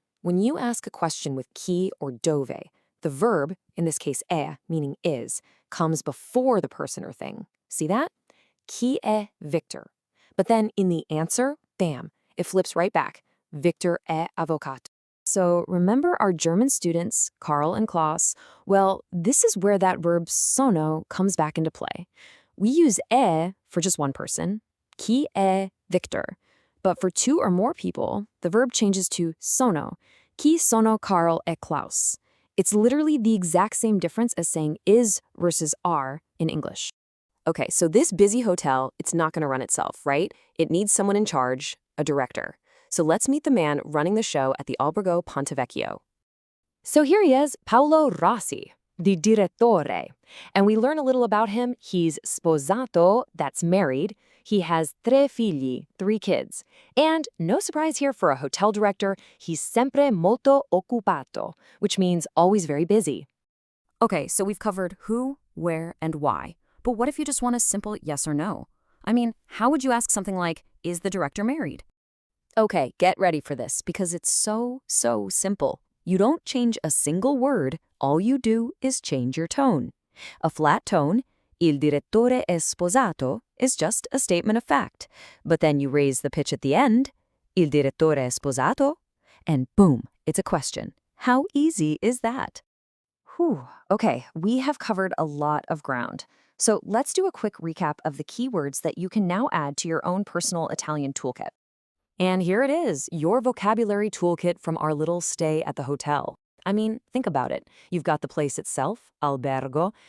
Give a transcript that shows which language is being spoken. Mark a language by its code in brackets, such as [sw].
[en] When you ask a question with chi or dove, the verb, in this case meaning is, comes before the person or thing. See that? [it] Chi è Victor. [en] But then in the answer, bam, it flips right back. [it] Victor è avvocato. [en] So remember our German students, Karl and Klaus? Well, this is where that verb sono comes back into play. We use for just one person, [it] chi è Victor. [en] But for 2 or more people, the verb changes to sono. [it] Chi sono Karl e Klaus. [en] It's literally the exact same difference as saying is versus are in English. Okay, so this busy hotel, it's not going to run itself, right? It needs someone in charge, a director. So let's meet the man running the show at the Albergo Ponte Vecchio. So here he is, Paolo Rossi, the direttore. And we learn a little about him. He's sposato, that's married. He has 3 figli, 3 kids. And no surprise here for a hotel director, he's [it] sempre molto occupato, [en] which means always very busy. Okay, so we've covered who, where, and why. But what if you just want a simple yes or no? I mean, how would you ask something like, is the director married? Okay, get ready for this, because it's so simple. You don't change a single word, all you do is change your tone. A flat tone, [it] il direttore è sposato, [en] is just a statement of fact. But then you raise the pitch at the end, [it] il direttore è sposato, [en] and boom, it's a question. How easy is that? Whew, okay, we have covered a lot of ground. So let's do a quick recap of the key words that you can now add to your own personal Italian toolkit. And here it is, your vocabulary toolkit from our little stay at the hotel. I mean, think about it. You've got the place itself, albergo.